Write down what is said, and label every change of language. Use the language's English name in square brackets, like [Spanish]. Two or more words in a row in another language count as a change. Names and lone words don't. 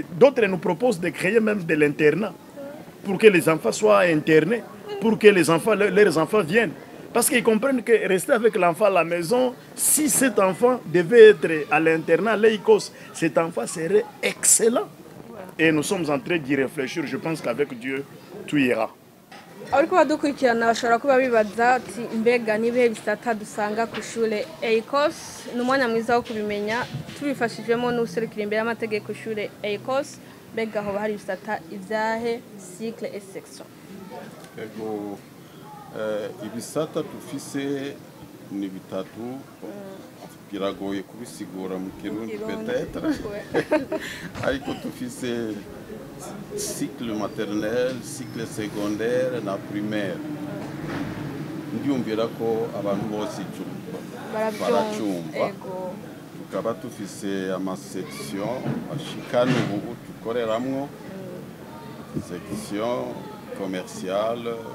[French] D'autres nous proposent de créer même de l'internat pour que les enfants soient internés, pour que leurs enfants viennent. Parce qu'ils comprennent que rester avec l'enfant à la maison, si cet enfant devait être à l'internat, l'Écosse, cet enfant serait excellent. Et nous sommes en train d'y réfléchir. Je pense qu'avec Dieu, tout ira. [Rundi] Ariko badukurikirana bashobora kuba bibaza ati mbega nibihe bisata dusanga ku ishure Écosse ni umwanya mwiza wo kubimenya tubifashijwemo n'userukira imbere y'amategeko ishure Écosse mbega aho hari bisata ivyahe [French] cycle et section. [Rundi] Ego ibisata tufise ni bitatu biragoye kubisigura mu Kirundi peut-être ariko tufise [French] cycle maternel, cycle secondaire [Rundi] na primaire. Ndiyumvira ko abantu bose baracumva. Tukaba tufise amasection ashikana ubu tukoreramwo [French] section commerciale,